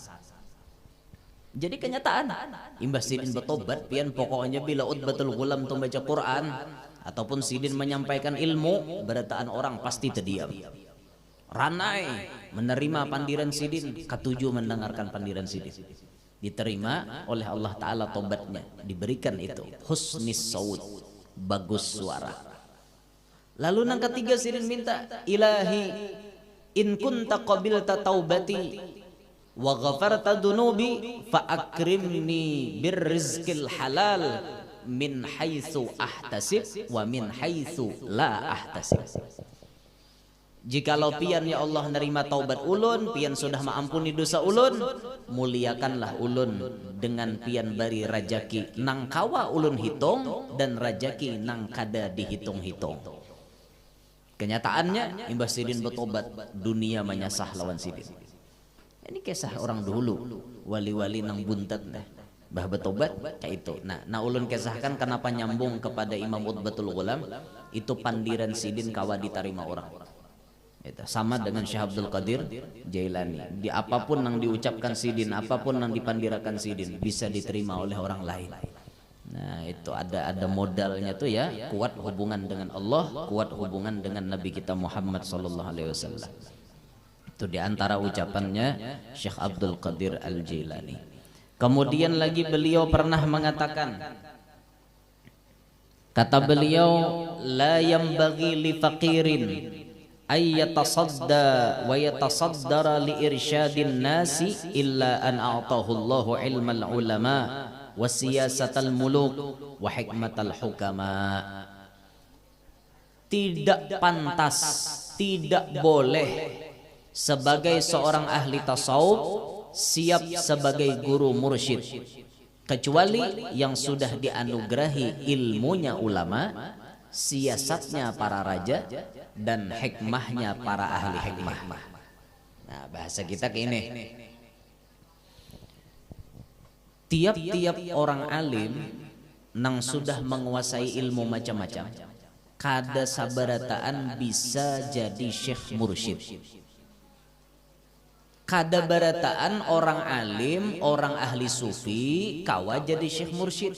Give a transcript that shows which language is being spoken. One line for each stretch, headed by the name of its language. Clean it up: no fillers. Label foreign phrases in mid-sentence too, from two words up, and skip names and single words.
Banjar: Jadi kenyataan, imbas sidin bertobat, pian pokoknya bila utbatul gulam tu baca Quran ataupun sidin menyampaikan ilmu, berataan orang pasti terdiam. Ranai menerima pandiran sidin, ketujuh mendengarkan pandiran sidin. Diterima oleh Allah Ta'ala tobatnya, diberikan itu
Arabic: حسن الصوت,
Banjar: bagus suara. Lalu nang ketiga sidin minta,
Arabic: إلهي إن كنت قبلت توبتي وغفرت ذنوبي فأكرمني بالرزق الحلال من حيث أحتسب ومن حيث لا أحتسب.
Banjar: Jikalau pian ya Allah nerima taubat ulun, pian sudah mengampuni dosa ulun, muliakanlah ulun dengan pian bari rajaki nang kawa ulun hitung dan rajaki nang kada dihitung-hitung. Kenyataannya imbah sidin bertobat, dunia menyasah lawan sidin. Ini kisah orang dulu, wali-wali nang buntat deh. Bah bertobat kayak itu. Nah ulun kisahkan kenapa nyambung kepada Imam Utbatul Ghulam, itu pandiran sidin kawa diterima orang. Itu sama dengan Syekh Abdul Qadir Jailani. Di apapun yang diucapkan sidin, apapun yang dipandirakan sidin bisa diterima oleh orang lain. Nah itu ada modalnya tuh ya, kuat hubungan dengan Allah, kuat hubungan dengan Nabi kita Muhammad
Arabic: صلى الله عليه وسلم.
Banjar: Itu diantara ucapannya Syekh Abdul Qadir Al Jailani. Kemudian lagi beliau pernah mengatakan, kata beliau,
Arabic: لا ينبغي لفقير أن يتصدى ويتصدر لإرشاد الناس إلا أن أعطاه الله علم العلماء وسياسة الملوك وحكمة الحكماء.
Indonesian: Tidak pantas, tidak boleh sebagai seorang ahli tasawuf siap sebagai guru mursyid kecuali yang sudah dianugerahi ilmunya ulama, siasatnya para raja, dan hikmahnya para ahli hikmah.
Banjar: Nah bahasa kita kayak ini, tiap-tiap orang alim nang sudah menguasai ilmu macam-macam, kada sabarataan bisa jadi syekh mursyid. Kada barataan orang alim, orang ahli sufi kawa jadi syekh mursyid.